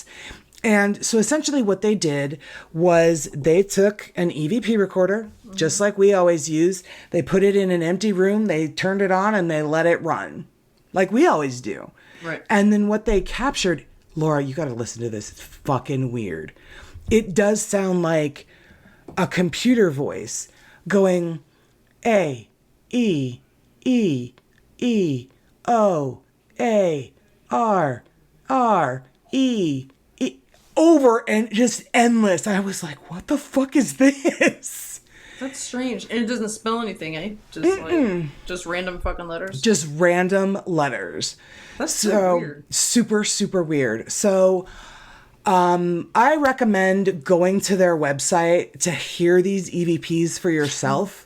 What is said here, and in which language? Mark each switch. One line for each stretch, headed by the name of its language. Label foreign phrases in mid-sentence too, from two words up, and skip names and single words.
English: And so essentially what they did was they took an EVP recorder, just like we always use. They put it in an empty room, they turned it on, and they let it run, like we always do. Right. And then what they captured, Laura, you got to listen to this. It's fucking weird. It does sound like a computer voice going A, E, E, E, O, A, R, R, E, E, over and just endless. I was like, what the fuck is this? That's strange. And it doesn't spell anything, eh? Just random fucking letters? Just random letters. That's so weird. Super, super weird. So I recommend going to their website to hear these EVPs for yourself.